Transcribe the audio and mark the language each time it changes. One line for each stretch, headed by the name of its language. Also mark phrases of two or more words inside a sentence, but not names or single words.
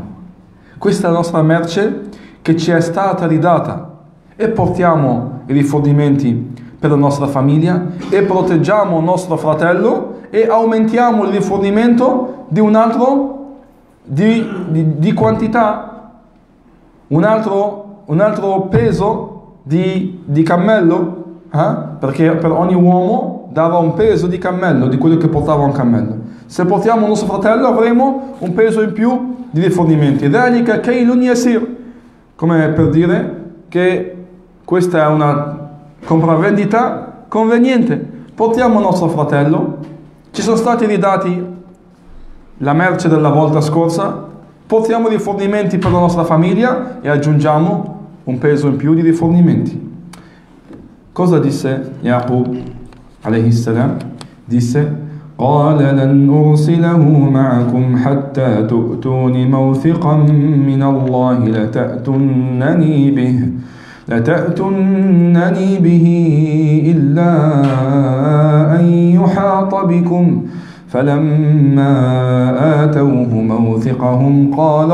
Italian: Questa è la nostra merce che ci è stata ridata e portiamo i rifornimenti per la nostra famiglia e proteggiamo il nostro fratello e aumentiamo il rifornimento di un altro di quantità, un altro peso di cammello, perché per ogni uomo dava un peso di cammello, di quello che portava un cammello. Se portiamo il nostro fratello avremo un peso in più di rifornimenti.
Arabic: ذلك كيل يسير,
Italian: come per dire che questa è una compravendita conveniente. Portiamo il nostro fratello, ci sono stati ridati la merce della volta scorsa, portiamo i rifornimenti per la nostra famiglia e aggiungiamo un peso in più di rifornimenti. Cosa disse Yaqub
Arabic: عليه السلام? Disse: قال لن أرسله معكم حتى تؤتوني موثقا من الله لتأتونني به إلا أن يحاط بكم فلما آتوه موثقهم قال